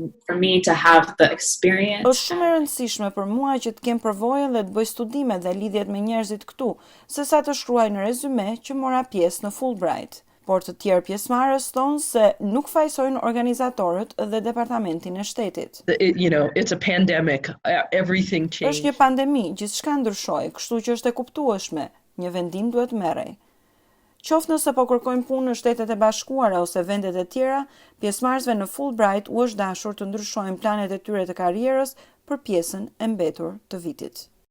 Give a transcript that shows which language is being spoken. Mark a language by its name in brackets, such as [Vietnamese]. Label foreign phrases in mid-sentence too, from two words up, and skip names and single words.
[Albanian] Është shumë e rëndësishme për mua që të kem përvojën dhe të bëj studime dhe lidhjet me njerëzit këtu, sesa të shkruaj në rezume që mora pjesë në Fulbright. Por të tjerë pjesëmarrës thonë se nuk fajsojnë organizatorët dhe Departamentin e Shtetit. [English] It's a pandemic. Everything changed. [Albanian] Është një pandemi, gjithçka ndryshoi, kështu që është e kuptueshme. Një vendim duhet merrej. Qoftë nëse po kërkojnë punë në Shtetet e Bashkuara ose vendet e tjera, pjesëmarrësve në Fulbright u është dashur të ndryshojnë planet e tyre të karrierës për pjesën e mbetur të vitit.